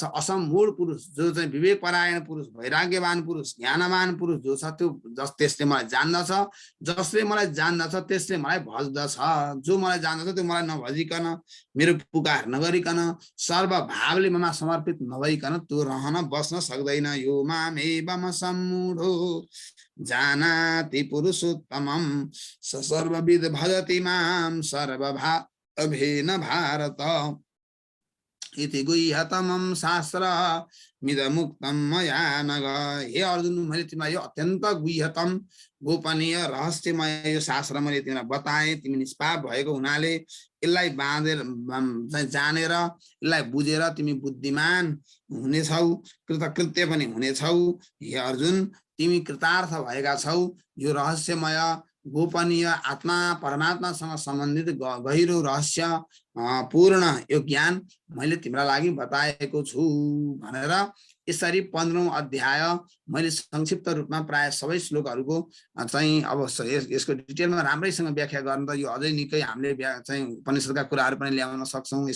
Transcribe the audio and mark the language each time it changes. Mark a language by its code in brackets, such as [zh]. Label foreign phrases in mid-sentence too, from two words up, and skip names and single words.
[ne] असम्मूढ पुरुष जो चाहिँ विवेकपरायण पुरुष, वैराग्यवान पुरुष, ज्ञानवान पुरुष जो छ, त्यो त्यसले मलाई जान्दछ। जसले मलाई जान्दछ त्यसले मलाई भज्दछ। जो मलाई जान्दछ त्यो मलाई नभजिकन, मेरो पुकार नगरिकन, सर्वभावले ममा समर्पित नभइकन त्यो रहन बस्न सक्दैन। [sa] यो मामेवम सम्मूढो जानाति पुरुषोत्तमं स सर्वविद भजति मां सर्वभावेन भारत इति गुह्यतमं शास्त्र मिदमुक्तं मया नघ। [ne] हे अर्जुन, मैले तिमीलाई यो अत्यन्त गुह्यतम गोपनीय रहस्यमय यो शास्त्र मैले तिमीलाई बताएँ। तिमी निष्पाप भएको हुनाले यसलाई बाँधेर जानेर यसलाई बुझेर तिमी बुद्धिमान हुनेछौ, कृतकृत्य पनि हुनेछौ। हे अर्जुन, तिमी कृतार्थ भएका छौ। यो रहस्यमय गोपनीय आत्मा परमात्मासँग सम्बन्धित गहिरो रहस्य पूर्ण यो ज्ञान मैले तिम्रो लागि बताएको छु भनेर यसरी 15औं अध्याय मैले संक्षिप्त रूपमा प्राय सबै श्लोकहरूको चाहिँ अब यसको डिटेलमा राम्रैसँग व्याख्या गर्न त यो अझै निकै हामीले चाहिँ उपनिषदका कुराहरू पनि ल्याउन सक्छौं।